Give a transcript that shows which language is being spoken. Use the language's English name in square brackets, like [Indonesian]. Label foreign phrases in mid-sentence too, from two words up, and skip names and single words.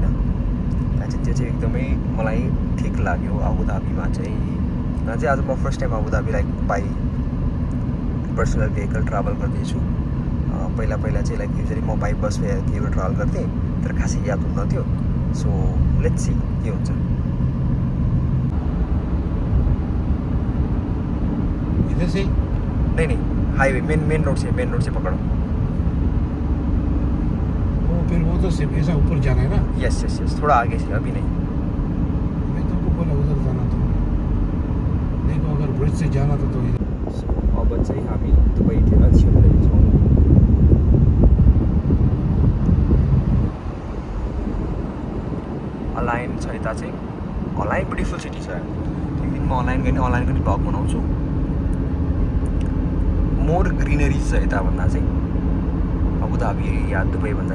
[Nepali] यहाँ चाहिँ त्यो चाहिँ एकदमै मलाई ठिक लाग्यो अबुधाबीमा चाहिँ। यहाँ चाहिँ आज म [English] first time [Nepali] अबुधाबी [English] like by personal vehicle travel [Nepali] गर्दैछु। पहिला चाहिँ [English] like usually [Nepali] म [English] by bus [Nepali] केहीबाट ट्राभल गर्थेँ, तर खासै याद हुन्न थियो। [English] so let's see [Nepali] के हुन्छ। [Hindi] इधर से नहीं [English] highway main road [Hindi] से पकड़ो। फिर वो तो सिर्फ ऐसा ऊपर जाना है ना। यस थोड़ा आगे से, अभी नहीं। मैं तुमको बोला उधर जाना तो देखो, अगर ब्रिज से जाना था तो इधर। [Nepali] अब चाहिँ हामी दुबईतिर छिर्दैछौँ। अलाइन छ यता चाहिँ, अलाइन [English] beautiful city [Nepali] छ। एक दिन म अलाइनको नि भ्लग बनाउँछु। [English] more greenery [Nepali] छ यता भन्दा चाहिँ अबुधाबी या दुबई भन्दा।